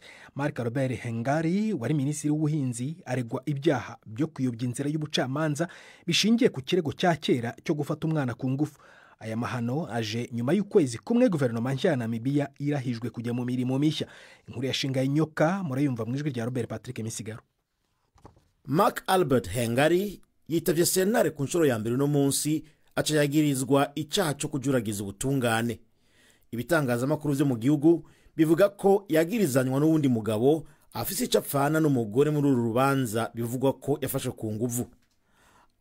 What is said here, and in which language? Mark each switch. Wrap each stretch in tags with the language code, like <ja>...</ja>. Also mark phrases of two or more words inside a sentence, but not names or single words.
<rw>Mark Robert Hengari wari minisitiri w'ubuhinzi aregwa ibyaha byo kuyobya inzira y'ubucamanza bishingiye ku kirego cya kera cyo gufata umwana ku ngufu. Aya mahano aje nyuma y'ukwezi kumwe guverinoma nshya ya Namibia irahijwe kujya mu mirimo mishya.</rw> <rn>Inkuru yashinga inyoka murayumva mu ijwi rya Robert Patrick Misigaro. Mark Albert Hengari yitavye sentare ku nshuro ya mbere no munsi acayagirizwa icyaha cyo kujuragiza ubutungane. Ibitangazamakuru byo mu gihugu bivuga ko yagirizanywa n'uwundi mugabo afise icapfana n'umugore muri uru rubanza bivugwa ko yafashe ku nguvu.</rn>